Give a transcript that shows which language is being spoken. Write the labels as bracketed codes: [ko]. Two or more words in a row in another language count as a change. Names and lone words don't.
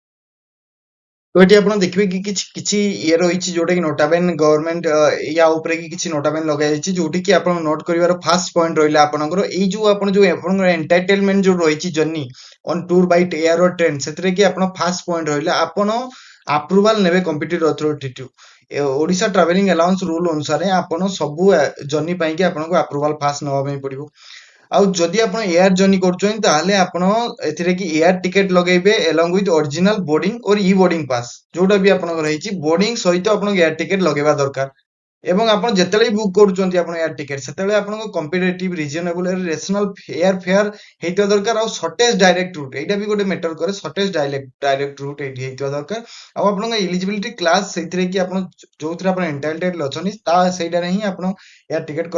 [or] ତ ଏଠି ଆପଣ ଦେଖିବେ କି କିଛି କିଛି ଇଏ ରହିଛି ଯୋଉଟା କି ନୋଟାବେନ ଗଭର୍ଣମେଣ୍ଟ ୟା ଉପରେ କି କିଛି ନୋଟାବେନ ଲଗାଯାଇଛି, ଯୋଉଠି କି ଆପଣ ନୋଟ କରିବାର [en] first point [or] ରହିଲା ଆପଣଙ୍କର ଏଇ ଯୋଉ ଆପଣ ଯୋଉ ଆପଣଙ୍କର ଏଣ୍ଟରଟେନମେଣ୍ଟ ଯୋଉ ରହିଛି [en] journey on tour by air or train, [or] ସେଥିରେ କି ଆପଣ [en] first point [or] ରହିଲା ଆପଣ [en] approval ନେବେ competitive authority to। Odisha Travelling Allowance Rule [or] ଅନୁସାରେ ଆପଣ ସବୁ ଜର୍ନି ପାଇଁ କି ଆପଣଙ୍କୁ [en] approval first [or] ନେବା ପାଇଁ ପଡିବ। ଆଉ ଯଦି ଆପଣ [en] air journey [or] କରୁଛନ୍ତି ତାହେଲେ ଆପଣ ଏଥିରେ କି [en] air ticket [or] ଲଗେଇବେ [en] along with original boarding or e boarding pass, [or] ଯୋଉଟା ବି ଆପଣଙ୍କର ହେଇଛି ବୋର୍ଡିଂ ସହିତ ଆପଣଙ୍କ [en] air ticket [or] ଲଗେଇବା ଦରକାର। ଏବଂ ଆପଣ ଯେତେବେଳେ ବି ବୁକ୍ କରୁଛନ୍ତି ଆପଣ [en] air ticket [or] ସେତେବେଳେ ଆପଣଙ୍କ [en] competitive reasonable rational air fare [or] ହେଇଥିବା ଦରକାର ଆଉ [en] shortest direct route [or] ଏଇଟା ବି ଗୋଟେ ମ୍ୟାଟର କରେ [en] shortest direct [or] ରୁଟ୍ ଏଇଠି ହେଇଥିବା ଦରକାର ଆଉ ଆପଣଙ୍କ [en] eligibility class [or] ସେଇଥିରେ କି ଆପଣ ଯୋଉଥିରେ ଆପଣ ଏଣ୍ଟାଇଟେଡ୍ ଅଛନ୍ତି ତା ସେଇଟାରେ ହିଁ ଆପଣ [en] air ticket